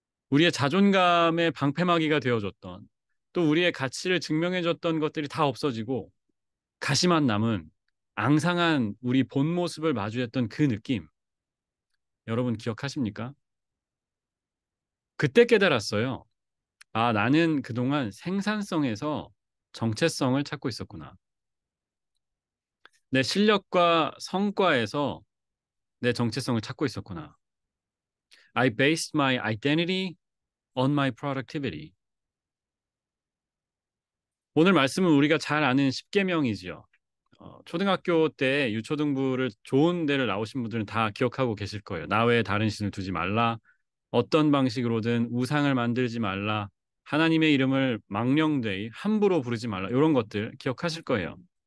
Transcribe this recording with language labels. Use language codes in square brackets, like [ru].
[ko] 우리의 자존감의 방패막이가 되어줬던 또 우리의 가치를 증명해줬던 것들이 다 없어지고 가시만 남은 앙상한 우리 본 모습을 마주했던 그 느낌 여러분 기억하십니까? 그때 깨달았어요. 아, 나는 그동안 생산성에서 정체성을 찾고 있었구나. 내 실력과 성과에서 내 정체성을 찾고 있었구나. [en] I based my identity on my productivity. [ko] 오늘 말씀은 우리가 잘 아는 십계명이지요. 초등학교 때 유초등부를 좋은 데를 나오신 분들은 다 기억하고 계실 거예요. 나 외에 다른 신을 두지 말라. 어떤 방식으로든 우상을 만들지 말라. 하나님의 이름을 망령되이 함부로 부르지 말라. 이런 것들 기억하실 거예요.